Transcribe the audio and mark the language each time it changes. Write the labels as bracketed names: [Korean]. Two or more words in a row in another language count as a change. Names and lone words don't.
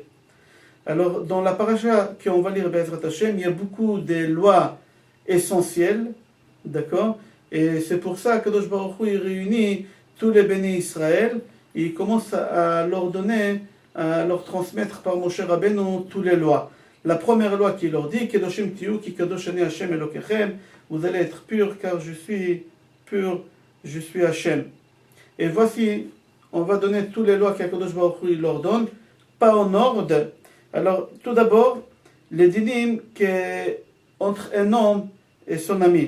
[French] Alors, dans la paracha qu'on va lire, [Hebrew] בעזרת השם, [French] il y a beaucoup de lois essentielles, d'accord? Et c'est pour ça que [Hebrew] קדוש ברוך הוא [French] il réunit tous les Béné Israël, et il commence à leur donner, à leur transmettre par Moshe Rabbeinu toutes les lois. La première loi qui leur dit, [Hebrew] קדושים תהיו כי קדוש אני השם אלקיכם, [French] vous allez être purs car je suis pur, je suis Hashem. Et voici, on va donner toutes les lois qu' [Hebrew] הקדוש ברוך הוא [French] leur donne, pas en ordre. Alors, tout d'abord, les dinim entre un homme et son ami.